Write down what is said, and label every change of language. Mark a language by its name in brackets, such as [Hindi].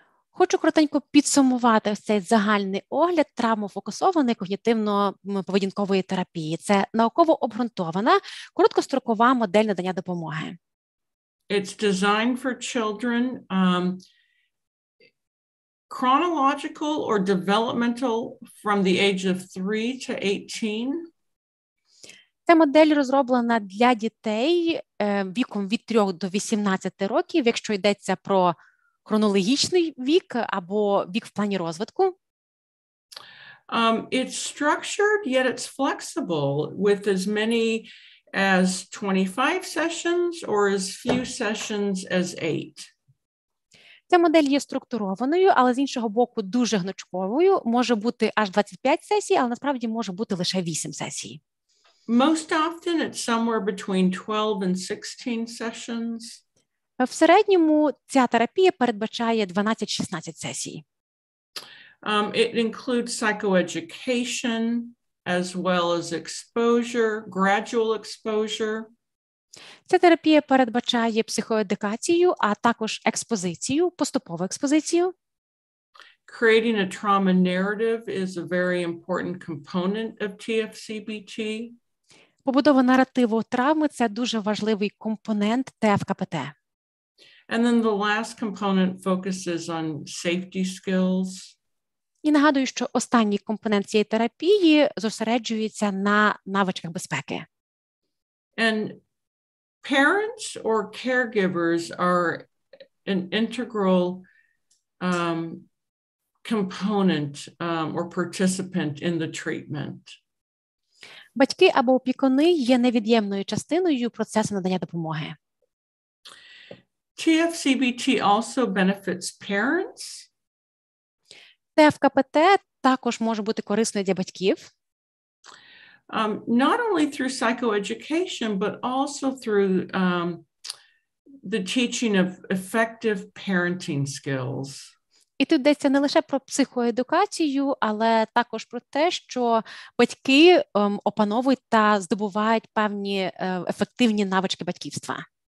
[Ukrainian] Хочу коротенько підсумувати ось цей загальний огляд травмо-фокусованої когнітивно-поведінкової терапії. Це науково обґрунтована, короткострокова модель надання допомоги. [English] It's designed for children chronological or developmental from the age of 3 to 18. [Ukrainian] Ця модель розроблена для дітей віком від 3 до 18 років, якщо йдеться про хронологічний вік або вік в плані розвитку. [English] It's structured, yet it's flexible with as many as 25 sessions or as few sessions as 8. [Ukrainian] Ця модель є структурованою, але з іншого боку дуже гнучковою. Може бути аж 25 сесій, але насправді може бути лише 8 сесій. [English] Most often it's somewhere between 12 and 16 sessions. [Ukrainian] В середньому ця терапія передбачає 12-16 сесій. [English] It includes psychoeducation as well as exposure, gradual exposure. [Ukrainian] Ця терапія передбачає психоедукацію, а також експозицію, поступову експозицію. [English] Creating a trauma narrative is a very important component of TFCBT. [Ukrainian] Побудова наративу травми – це дуже важливий компонент ТФКПТ. [English] And then the last component focuses on safety skills. [Ukrainian] І нагадую, що останній компонент цієї терапії зосереджується на навичках безпеки. [English] And parents or caregivers are an integral component or participant in the treatment. [Ukrainian] Батьки або опікуни є невід'ємною частиною процесу надання допомоги. [English] TFCBT also benefits parents. [Ukrainian] ТФКПТ також може бути корисною для батьків. [English] Not only through psychoeducation, but also through the teaching of effective parenting skills. [Ukrainian] І тут йдеться не лише про психоедукацію, але також про те, що батьки опановують та здобувають певні ефективні навички батьківства.